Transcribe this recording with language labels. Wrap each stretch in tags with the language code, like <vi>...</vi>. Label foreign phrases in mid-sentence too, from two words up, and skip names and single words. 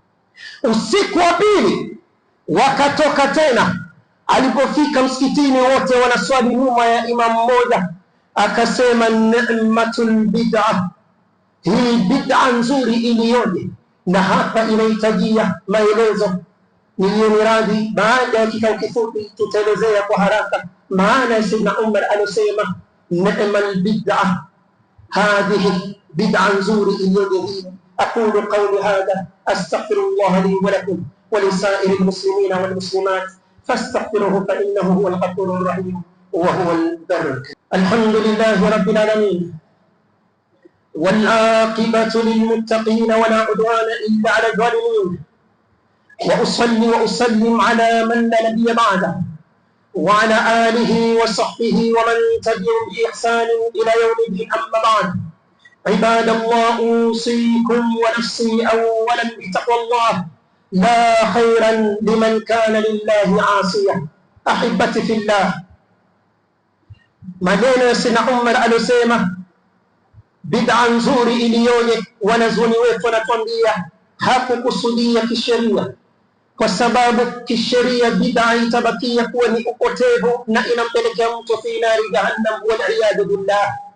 <sw>Usiku wa pili wakatoka tena, Alipofika msikitini wote wanaswali nyuma ya imam mmoja, akasema</sw> <ar>نعمة البدعة,</ar> <sw>hii bid'a nzuri iliyoje. Na hapa inahitajia maelezo, niliyo radhi baada ya kikao kifupi tutaelezea kwa haraka maana ya Sayyidina Umar alosema</sw> <ar>نعم البدعة,</ar> <sw>hadhihi bid'a nzuri iliyoje.</sw> <ar>أقول قولي هذا أستغفر الله لي ولكم ولسائر المسلمين والمسلمات فاستغفروه فإنه هو الغفور الرحيم وهو البر. الحمد لله رب العالمين والعاقبة للمتقين ولا عدوان إلا على الظالمين، وأصلي وأسلم على من لا نبي بعده وعلى آله وصحبه ومن تبعهم بإحسان إلى يوم الدين. أما بعد، عباد الله، أوصيكم ونفسي أولا بتقوى الله، لا خيرا لمن كان لله عاصيا. أحبتي في الله،</ar> <sw>maneno ya Sayyidina Umar alosema bid'a nzuri iliyoje, wanazuoni wetu wanatuambia hakukusudia kisheria, kwa sababu kisheria bid'a itabakia kuwa ni upotevu na inampelekea mtu</sw> <ar>في نار جهنم والعياذ بالله.</ar>